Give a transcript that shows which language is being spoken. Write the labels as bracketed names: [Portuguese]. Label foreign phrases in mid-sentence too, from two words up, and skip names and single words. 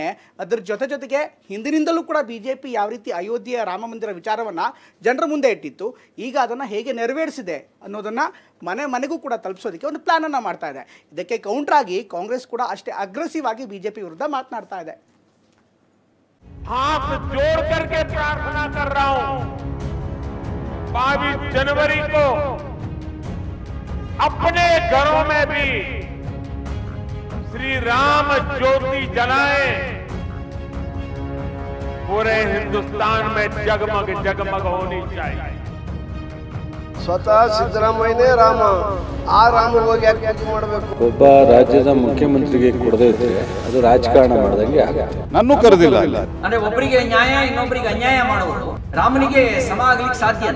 [Kannada] ಅದರ ಜೊತೆಗೆ ಹಿಂದಿನಿಂದಲೂ ಕೂಡ ಬಿಜೆಪಿ ಯಾವ ರೀತಿ ಅಯೋಧ್ಯೆಯ ರಾಮ ಮಂದಿರ ವಿಚಾರವನ್ನು ಜನರ ಮುಂದೆ ಇಟ್ಟಿತ್ತು, ಈಗ ಅದನ್ನು ಹೇಗೆ ನೆರವೇರಿಸಿದೆ ಅನ್ನೋದನ್ನು ಮನೆ ಮನೆಗೂ ಕೂಡ ತಲುಪಿಸೋದಕ್ಕೆ ಒಂದು ಪ್ಲ್ಯಾನನ್ನು ಮಾಡ್ತಾ ಇದೆ. ಇದಕ್ಕೆ ಕೌಂಟ್ರಾಗಿ ಕಾಂಗ್ರೆಸ್ ಕೂಡ ಅಷ್ಟೇ ಅಗ್ರೆಸಿವ್ ಆಗಿ ಬಿಜೆಪಿ ವಿರುದ್ಧ ಮಾತನಾಡ್ತಾ ಇದೆ. [Hindi] हाथ जोड़ करके प्रार्थना कर रहा हूं, 22 जनवरी को अपने घरों में भी श्री राम ज्योति जलाएं, पूरे हिंदुस्तान में जगमग जगमग होनी चाहिए. [Kannada] ಸ್ವತಃ ಸಿದ್ದರಾಮಯ್ಯನೇ ರಾಮ, ಆ ರಾಮ ಹೋಗಿ ಯಾಕೆ ಪೂಜೆ ಮಾಡಬೇಕು? ಒಬ್ಬ ರಾಜ್ಯದ ಮುಖ್ಯಮಂತ್ರಿಗೆ ಕೊಡದೇ ಇದ್ರೆ ಅದು ರಾಜಕಾರಣ ಮಾಡಿದಂಗೆ ಆಗುತ್ತೆ. ನನ್ನೂ ಕರೆದಿಲ್ಲ. ಅಂದ್ರೆ ಒಬ್ಬರಿಗೆ ನ್ಯಾಯ ಇನ್ನೊಬ್ಬರಿಗೆ ಅನ್ಯಾಯ ಮಾಡುವುದು ರಾಮನಿಗೆ ಸಮ ಆಗ್ಲಿಕ್ಕೆ ಸಾಧ್ಯನಾ?